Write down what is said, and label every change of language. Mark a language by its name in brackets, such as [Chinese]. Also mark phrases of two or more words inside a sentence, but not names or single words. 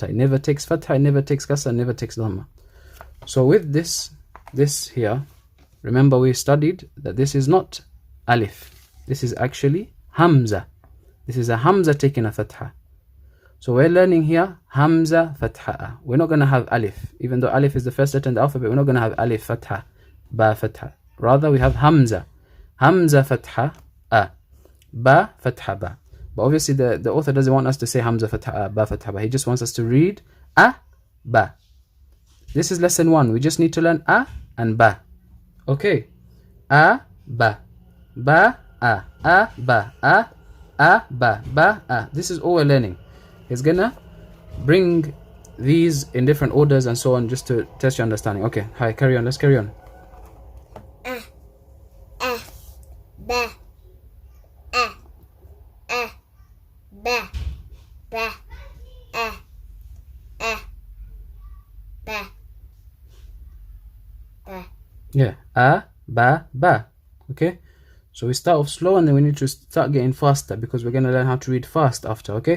[English] It never takes fatha, it never takes kasra, it never takes dhamma. So with this here, remember we studied that this is not alif. This is actually hamza. This is a hamza taking a fatha. So we're learning here hamza fatha. We're not going to have alif. Even though alif is the first letter in the alphabet, we're not going to have alif fatha, ba fatha. Rather we have hamza. Hamza fatha a. Ba fatha ba. But obviously the author doesn't want us to say hamza fatha a, ba fatha ba. He just wants us to read a, ba. This is lesson 1. We just need to learn a and ba. Okay. A, ba. Ba, a ba, a, ba, ba, a. This is all we're learning. He's gonna bring these in different orders and so on just to test your understanding. Okay, hi, carry on. Let's carry on. ba, ba, ba, ba, ba. Yeah, a, ba. Okay, so we start off slow and then we need to start getting faster because we're gonna learn how to read fast after. Okay.